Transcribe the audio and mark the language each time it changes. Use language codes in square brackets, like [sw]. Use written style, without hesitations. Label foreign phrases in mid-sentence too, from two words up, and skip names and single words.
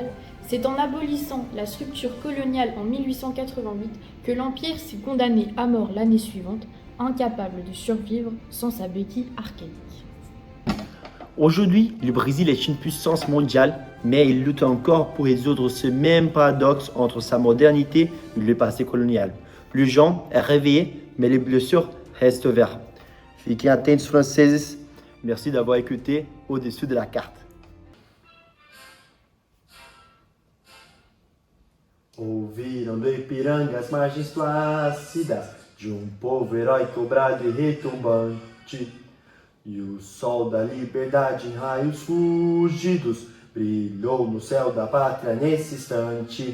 [fr] C'est en abolissant la structure coloniale en 1888 que l'Empire s'est condamné à mort l'année suivante, incapable de survivre sans sa béquille archaïque. Aujourd'hui, le Brésil est une puissance mondiale, mais il lutte encore pour résoudre ce même paradoxe entre sa modernité et le passé colonial. Le gens est réveillé, mais les blessures restent ouvertes. [pt] Fiquem atentos, franceses. [fr] Merci d'avoir écouté Au-dessus de la carte. [pt] Ouviram do Ipiranga as margens plácidas de povo heróico, brado e retumbante. E o sol da liberdade em raios fugidos brilhou no céu da pátria nesse instante.